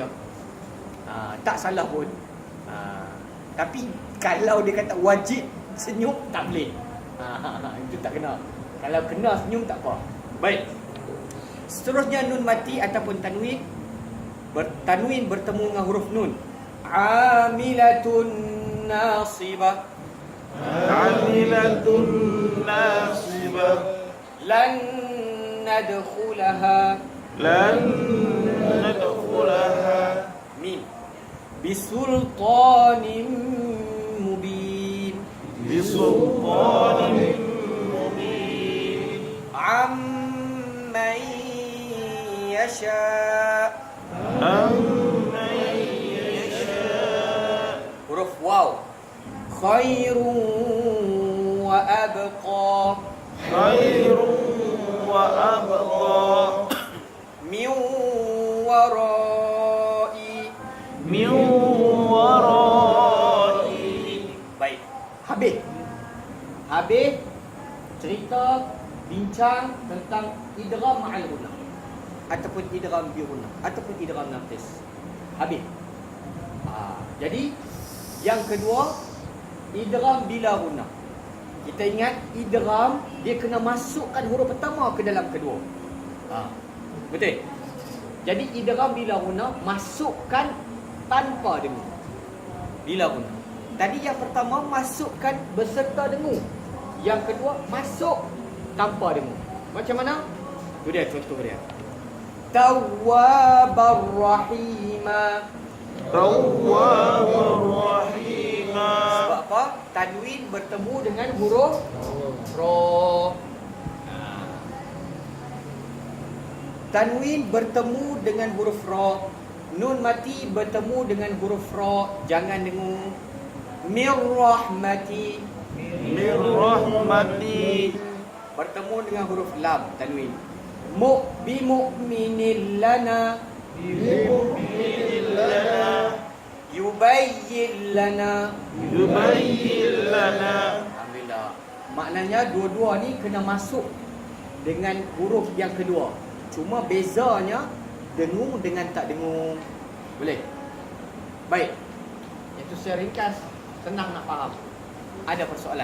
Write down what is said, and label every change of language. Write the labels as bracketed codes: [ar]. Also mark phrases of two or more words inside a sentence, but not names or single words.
[ms] Tak salah pun. Tapi kalau dia kata wajib senyum, tak boleh. Itu tak kena. Kalau kena senyum tak apa. Baik. Seterusnya nun mati ataupun tanwin. Tanwin bertemu dengan huruf nun. [ar] عاملة ناصبة. عاملة ناصبة. لن ندخلها. لن ندخلها. Mim. بسلطان مبين. بسلطان مبين. أمن يشاء. أمن يشاء. [ms] Huruf waw. [ar] خير وأبقى. خير وأبقى. من وراء. من وراء. [ms] Baik. Habis cerita bincang tentang [ar] إدغام مع الغنة [ms] ataupun [ar] إدغام بغنة [ms] ataupun [ar] إدغام ناقص. [ms] Habis. Jadi yang kedua [ar] إدغام بلا غنة. [ms] Kita ingat idgham dia kena masukkan huruf pertama ke dalam kedua. Betul? Jadi [ar] إدغام بلا غنة [ms] masukkan tanpa dengung. [ar] بلا غنة. [ms] Tadi yang pertama masukkan beserta dengung. Yang kedua masuk tanpa dengung. Macam mana? Itu dia contoh dia. [ar] توابا رحيما. توابا رحيما. [ms] Sebab apa? Tanwin bertemu dengan huruf ra. Tanwin bertemu dengan huruf ra. Nun mati bertemu dengan huruf ra. Jangan dengung. [ar] من رحمة. من رحمة. [ms] Bertemu dengan huruf lam tanwin. [ar] بمؤمنين لنا. يبين لنا. يبين لنا. يبين لنا. [ms] Alhamdulillah. Maknanya dua-dua ni kena masuk dengan huruf yang kedua. Cuma bezanya dengung dengan tak dengung. Boleh? Baik. Itu saya ringkas. Senang nak faham. Ada persoalan?